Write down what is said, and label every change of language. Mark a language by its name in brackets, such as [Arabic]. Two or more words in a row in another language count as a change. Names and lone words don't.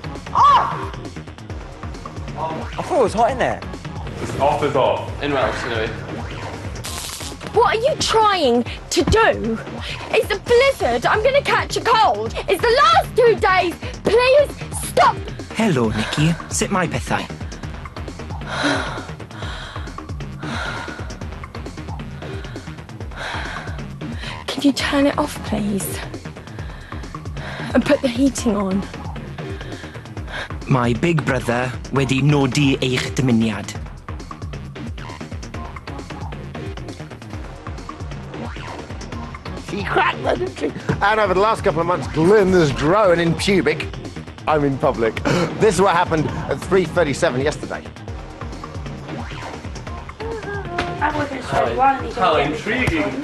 [English] I thought it was hot in there. It's off is off. In Welsh, anyway. What are you trying to do? It's a blizzard. I'm going to catch a cold. It's the last 2 days. Please stop. [Welsh] Helo, Nikki. Sut mae pethau? [English] Can you turn it off, please? And put the heating on. [Welsh] Mae Big Brother wedi nodi eich dymuniad. [English] She cracked that, didn't she? And over the last couple of months, Glyn has grown in pubic. I'm in public. This is what happened at 3:37 yesterday. How intriguing.